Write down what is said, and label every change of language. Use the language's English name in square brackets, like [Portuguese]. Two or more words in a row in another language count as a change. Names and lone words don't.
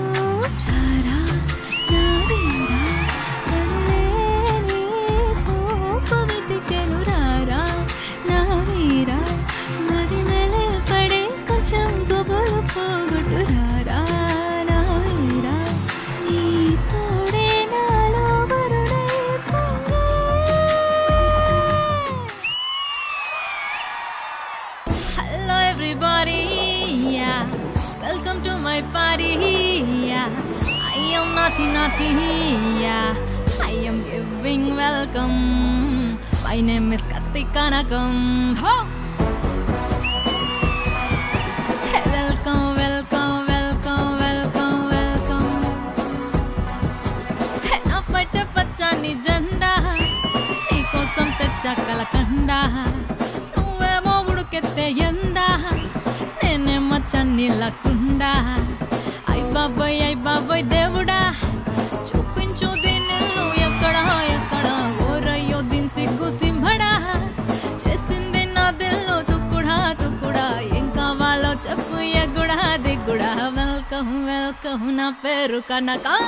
[Telugu] రారా నా వీరా కనులేని చూపు వెతికెను రారా నా వీరా మరి నెల పడే కొంచెం గుబులు పోగొట్టు రారా నా వీరా నీ తోడే నాలో వరుణై పొంగే. [English] Hello everybody, yeah. Welcome to my party, yeah. I am naughty, yeah. I am giving welcome. My name is Kartika Nagam. Ho! Welcome, welcome, welcome, welcome, welcome. [Telugu] నా పట్ట పచ్చని జండా, నీకోసం తెచ్చా కలకండ. నువ్వేమో ఉడుకెత్తే ఎండా నేనేమో చన్నీళ్ళకుండా అయ్ బాబోయ్ దేవుడా చూపించు దీనిల్లు ఎక్కడా ఎక్కడా ఓరయ్యో దీని సిగ్గు సింహడా చేసింది నా దిల్లు తుక్కుడా ఏం కావాలో చెప్పు ఎగుడా దిగుడా [English] welcome welcome [Telugu] నా పేరు కనక